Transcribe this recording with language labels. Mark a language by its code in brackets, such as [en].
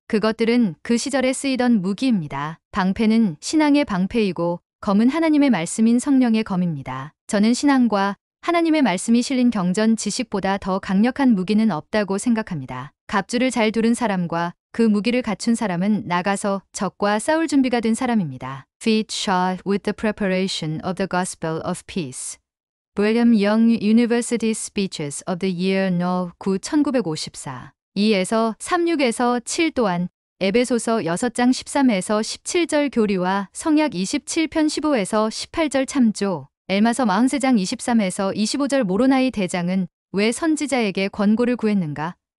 [ko] 그것들은 그 시절에 쓰이던 무기입니다. 방패는 신앙의 방패이고 검은 하나님의 말씀인 성령의 검입니다. 저는 신앙과 하나님의 말씀이 실린 경전 지식보다 더 강력한 무기는 없다고 생각합니다. 갑주를 잘 두른 사람과 그 무기를 갖춘 사람은 나가서 적과 싸울 준비가 된 사람입니다. [en] Feet shod with the preparation of the gospel of peace. Brigham Young University Speeches of the Year No. 9 1954. [ko] 2에서 36에서 7 또한 에베소서 6장 13에서 17절 교리와 성약 27편 15에서 18절 참조. 엘마서 43장 23에서 25절 모로나이 대장은 왜 선지자에게 권고를 구했는가?